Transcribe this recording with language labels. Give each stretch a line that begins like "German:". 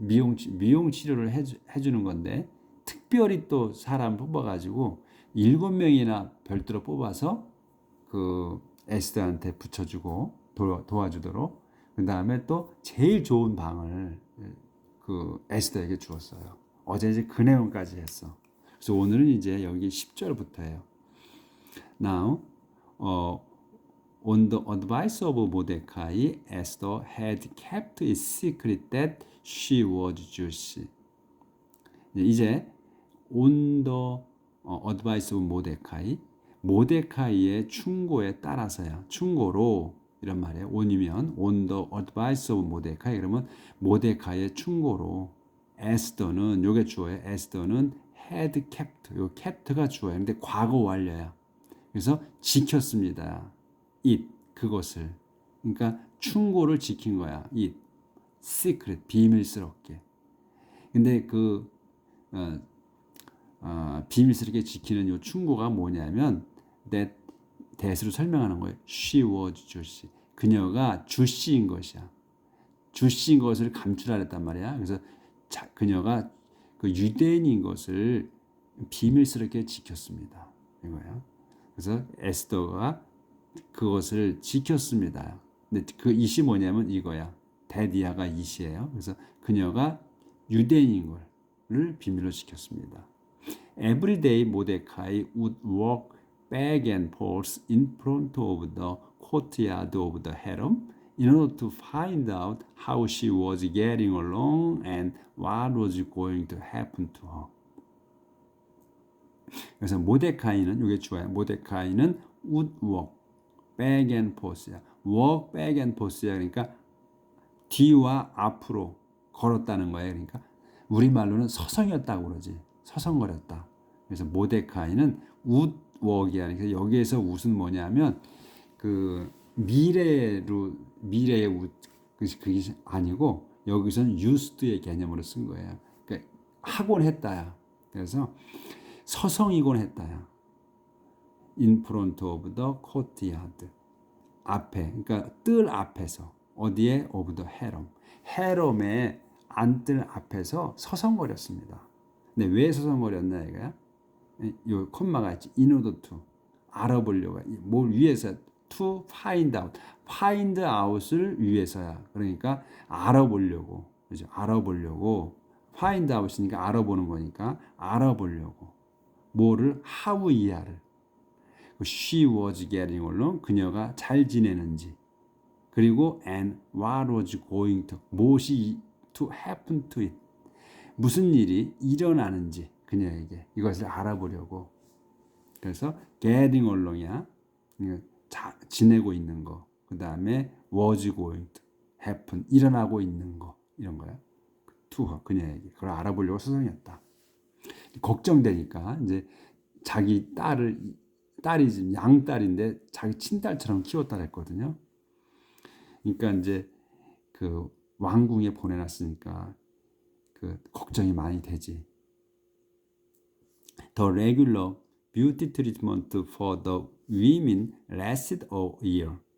Korean: 미용 치료를 해주는 건데 특별히 또 사람 뽑아가지고 7명이나 별도로 뽑아서 그 에스더한테 붙여주고 도와주도록. 그 다음에 또 제일 좋은 방을 그 에스더에게 주었어요. 어제 이제 그 내용까지 했어. 그래서 오늘은 이제 여기 10절부터예요.
English: Now, on the advice of Mordecai, Esther had kept it secret that she was Jewish.
Korean: 이제
English: on the advice of Mordecai,
Korean: 모데카이의 충고에 따라서야. 충고로 이런 말이에요. on이면
English: on the advice of Mordecai
Korean: 그러면 모데카이의 충고로 에스더는 요게 주어예요. 에스더는
English: had kept.
Korean: 요 kept가 주어예요. 근데 과거 완료야. 그래서 지켰습니다. it 그것을. 그러니까 충고를 지킨 거야. it secret 비밀스럽게. 근데 그 비밀스럽게 지키는 요 충고가 뭐냐면 that으로 설명하는 거예요.
English: She was Jewish.
Korean: 그녀가 주씨인 것이야. 주씨인 것을 감출하랬단 말이야. 그래서 그녀가 그 유대인인 것을 비밀스럽게 지켰습니다. 이거야. 그래서 에스더가 그것을 지켰습니다. 근데 그 이시 뭐냐면 이거야. 데디아가 이시예요. 그래서 그녀가 유대인인 걸 비밀로 지켰습니다.
English: Every day Mordecai would walk back and forth in front of the courtyard of the harem in order to find out how she was getting along and what was going to happen to her.
Korean: 그래서 모데카이는 이게 좋아요.
English: 모데카이는 would walk back and forth야. walk back and forth야.
Korean: 그러니까 뒤와 앞으로 걸었다는 거예요. 그러니까 우리말로는 서성였다고 그러지. 서성거렸다. 그래서 모데카이는
English: would walk
Korean: 이야. 그래서 여기에서 would 뭐냐면 그 미래의 would 그게 아니고 여기서는 used의 개념으로 쓴 거예요. 그러니까 하곤 했다야. 그래서 서성이곤 했다야.
English: In front of the courtyard.
Korean: 앞에, 그러니까 뜰 앞에서. 어디에?
English: of the harem.
Korean: harem의 안뜰 앞에서 서성거렸습니다. 근데 왜 서성거렸나 이거야? 요 콤마가 있지.
English: in order to.
Korean: 알아보려고. 뭘 위해서?
English: to find out.
Korean: find out을 위해서야. 그러니까 알아보려고. 그죠? 알아보려고. find out이니까 알아보는 거니까 알아보려고. 뭐를?
English: how
Korean: 이하를.
English: she was getting along.
Korean: 그녀가 잘 지내는지. 그리고
English: and what was going to.
Korean: 무엇이
English: to happen to it.
Korean: 무슨 일이 일어나는지 그녀에게 이것을 알아보려고. 그래서
English: getting along
Korean: 이야. 지내고 있는 거. 그 다음에
English: was going to happen,
Korean: 일어나고 있는 거, 이런 거야. to 그녀에게. 그걸 알아보려고 서성였다. 걱정되니까 이제 자기 딸이 지금 양딸인데 자기 친딸처럼 키웠다 그랬거든요. 그러니까 이제 그 왕궁에 보내놨으니까 그 걱정이 많이 되지.
English: The regular beauty treatment for the women lasted a year.